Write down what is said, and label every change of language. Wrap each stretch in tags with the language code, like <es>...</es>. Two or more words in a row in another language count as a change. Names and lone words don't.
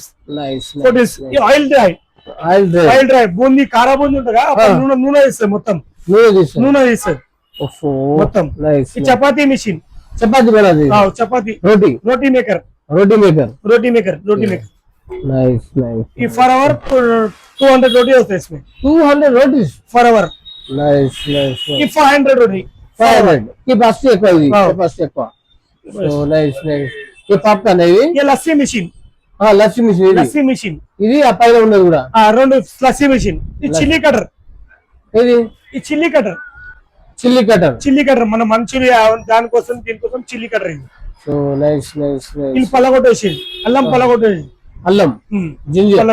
<en>oil dry</en> <te>బూందీ, కారా బూందీ ఉంటుందా, నూనె తీస్తుంది మొత్తం. నూనె తీస్తుంది మొత్తం. ఈ చపాతీ మిషన్, చపాతీ</te> <en>roti maker. nice nice</en> <hi>ये</hi> <en>for hour</en> <hi>200 रोटी होता है इसमें 200 रोटीज</hi> <en>for hour nice nice</en> <hi>ये 500 रोटी</hi> <te>500 కెపాసిటీ ఎక్కువ ఇది Oh. కెపాసిటీ ఎక్కువ</te> <en>so nice nice</en> <te>ఈ పాప్కార్న్ ఇది</te> <hi>ये लस्सी मशीन</hi> <te>లస్సీ మిషన్ ఇది</te> <hi>लस्सी मशीन</hi> <te>ఇది ఆ పైన ఉన్నది కూడా రెండు లస్సీ మషిన్ ఈ</te> <en>chilli cutter</en> <te>ఇది</te> <en>ఈ chilli cutter chilli cutter</en> <te>మన మంచూరియా దానికోసం దీనికోసం</te> <en>chilli cutter</en> <te>ఇది</te> <en>so nice nice</en> <te>ఇది నైస్ పలగొట్టేసి అల్లం పలగొట్టేసి అల్లం జింజర్</te>